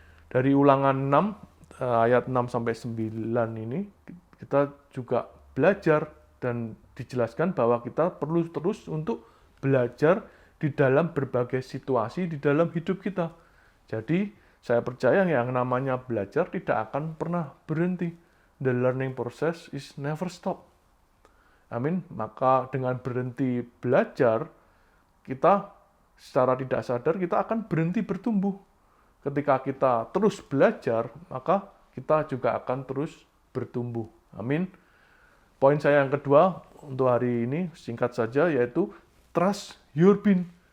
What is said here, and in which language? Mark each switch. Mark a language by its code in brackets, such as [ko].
[id] Dari Ulangan 6, ayat 6 sampai 9 ini, kita juga belajar dan dijelaskan bahwa kita perlu terus untuk belajar di dalam berbagai situasi di dalam hidup kita. Jadi, saya percaya yang namanya belajar tidak akan pernah berhenti. [en] The learning process is never stop. [id] Amin. Maka dengan berhenti belajar, kita secara tidak sadar kita akan berhenti bertumbuh. Ketika kita terus belajar, maka kita juga akan terus bertumbuh. Amin. Poin saya yang kedua untuk hari ini singkat saja, yaitu [en] trust your bin.